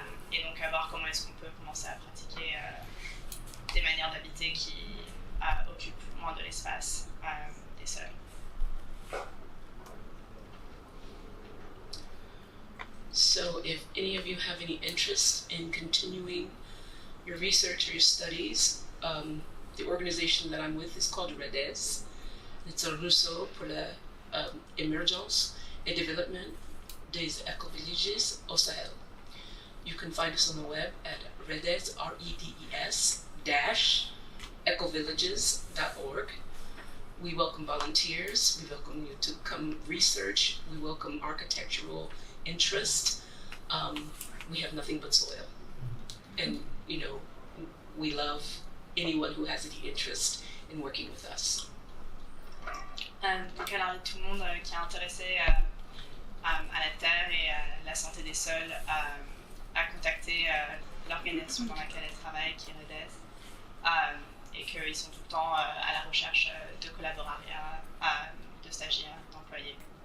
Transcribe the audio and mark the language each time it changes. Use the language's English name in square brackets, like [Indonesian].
[French] Et donc à voir comment est-ce qu'on peut commencer à pratiquer des manières d'habiter qui occupent moins de l'espace des sols. [English] So if any of you have any interest in continuing your research or your studies, the organization that I'm with is called REDES. It's a [French] Rousseau pour l'émergence et développement des éco-villages au Sahel. [English] You can find us on the web at REDES, REDES, ecovillages.org. We welcome volunteers, we welcome you to come research, we welcome architectural interest. We have nothing but soil. And, you know, we love anyone who has any interest in working with us. [French] Donc elle invite tout le monde qui est intéressé à la terre et à la santé des sols à contacter l'organisation dans laquelle elle travaille, qui est REDES, et qu'ils sont tout le temps à la recherche de collaborariats, de stagiaires, d'employés.